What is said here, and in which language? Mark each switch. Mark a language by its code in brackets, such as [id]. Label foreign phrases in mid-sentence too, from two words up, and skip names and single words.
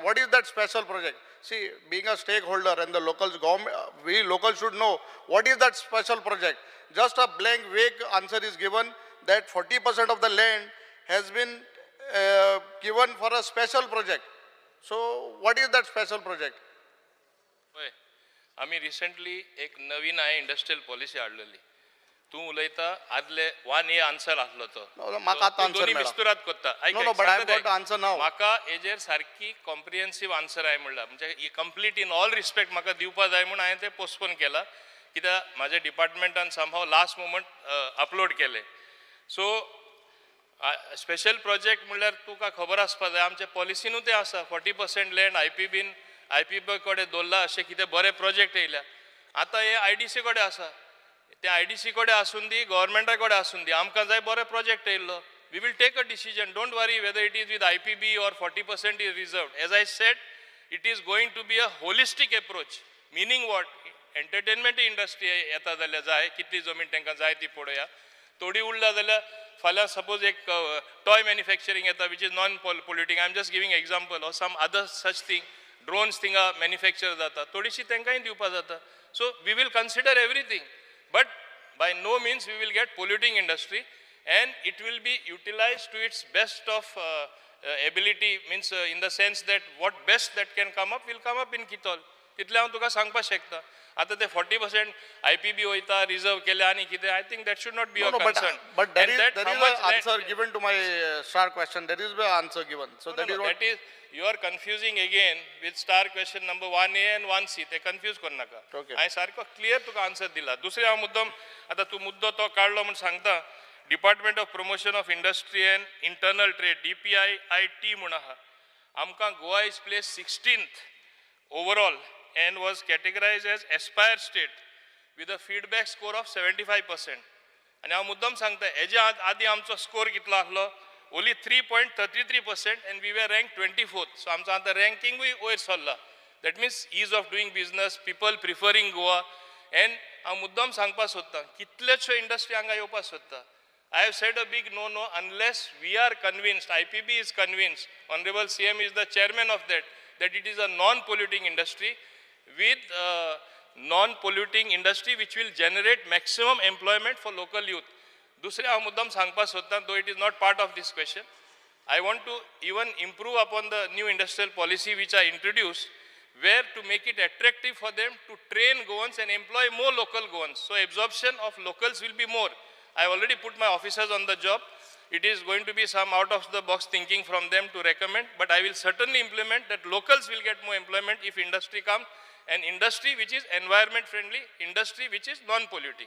[en] What is that special project? See, being a stakeholder and the locals government, we locals should know what is that special project. Just a blank vague answer is given that 40% of the land has been given for a special project. So what is that special project? [kok] होय आम्ही रिसेंटली एक नवीन आहे [en] industrial policy [kok] हाडलेली तू उलयता आदले 1 year आन्सर आसलो तो No, म्हाका आतां answer दोन्ही मेळ्ळा. विस्तुरात कोत्ता [en] No, no, but I have got to answer now. [kok] म्हाका हेजेर सारकी [en] comprehensive answer [kok] आहे म्हणला म्हणजे [en] complete in all respect [kok] म्हाका दिवपा जाय म्हणून हांवें ते पोस्टपोन केला कित्याक म्हाज्या डिपार्टमेंटान [en] somehow last moment upload [kok] केले सो [en] special project [kok] म्हणल्यार तुका खबर आसपा जाय आमच्या पॉलिसीनूच ते आसा 40% लँड IPB कडेन दवरला अशें कितें बरे प्रोजेक्ट येयल्या आतां हे IDC कडेन आसा त्या IDC कडेन आसून दी गव्हर्मेंटा कडेन आसून दी आमकां जाय बरो प्रोजेक्ट येयल्लो [en] we will take a decision don't worry whether it is with IPB or 40% is reserved. As I said, it is going to be a holistic approach. Meaning what? Entertainment industry [kok] येता जाल्यार जाय कितली जमीन तांकां जाय ती पळोवया थोडी उरला जाल्यार फाल्यां सपोज एक [en] toy manufacturing [kok] येता [en] which is non polluting I am just giving example or some other such thing drones [kok] थिंगा मॅन्युफॅक्चर जाता थोडीशी तांकांय दिवपा जाता [en] so we will consider everything but by no means we will get polluting industry and it will be utilized to its best of ability means in the sense that what best that can come up will come up in Kitol [kok] तितले हांव तुका सांगपाक शकता आतां ते 40% IPB वयता रिजर्व केले आनी कितें [en] I think that should not be a No, concern but there And is that how an much answer given to my star question. There is an answer given. So that is what. that is you are confusing again with star question number 1A and 1C [kok] ते confuse करू नाका [en] Okay. [kok] हांवें सारको क्लियर तुका आन्सर दिला दुसरे हांव मुद्दम आतां तूं मुद्दो तो काडलो म्हूण सांगता [en] Department of Promotion of Industry and Internal Trade DPIIT [kok] म्हूण आहा आमकां [en] Goa is placed 16th overall and was categorized as aspire state with a feedback score of 75%. [kok] आणि हांव मुद्दम सांगता हेज्या आदी आमचो स्कोर कितलो आसलो [en] only 3.33% and we were ranked 24th. So [kok] आमचो आतां रँकिंगूय वयर सरला [en] दॅट मिन्स ease of doing business, people preferring Goa and [kok] हांव मुद्दम सांगपाक सोदतां कितलेशो इंडस्ट्री हांगा येवपाक सोदता [en] I have said a big no unless we are convinced, IPB is convinced, Honorable CM is the chairman of that it is a non-polluting industry with non-polluting industry which will generate maximum employment for local youth. [kok] दुसरे हांव मुद्दम सांगपाक सोदतां [en] though it is not part of this question. I want to even improve upon the new industrial policy which I introduced where to make it attractive for them to train Goans and employ more local Goans. So absorption of locals will be more. I already put my officers on the job. It is going to be some out of the box thinking from them to recommend, but I will certainly implement that locals will get more employment if industry comes, and industry which is environment friendly, industry which is non-polluting.